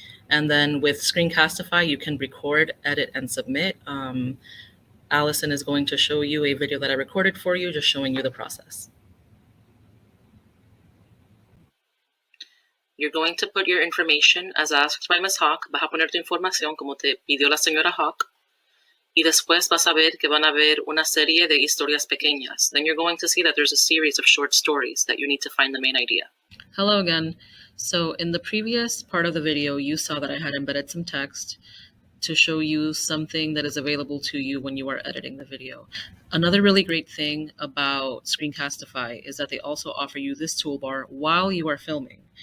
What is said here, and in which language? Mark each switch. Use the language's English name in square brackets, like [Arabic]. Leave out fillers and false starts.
[English] And then with Screencastify, you can record, edit, and submit. Allison is going to show you a video that I recorded for you, just showing you the process. You're going to put your information as asked by Ms. Hawk. [Spanish] Vas a poner tu información como te pidió la señora Hawk. Y después vas a ver que van a ver una serie de historias pequeñas. [English] Then you're going to see that there's a series of short stories that you need to find the main idea. Hello again. So in the previous part of the video, you saw that I had embedded some text to show you something that is available to you when you are editing the video. Another really great thing about Screencastify is that they also offer you this toolbar while you are filming.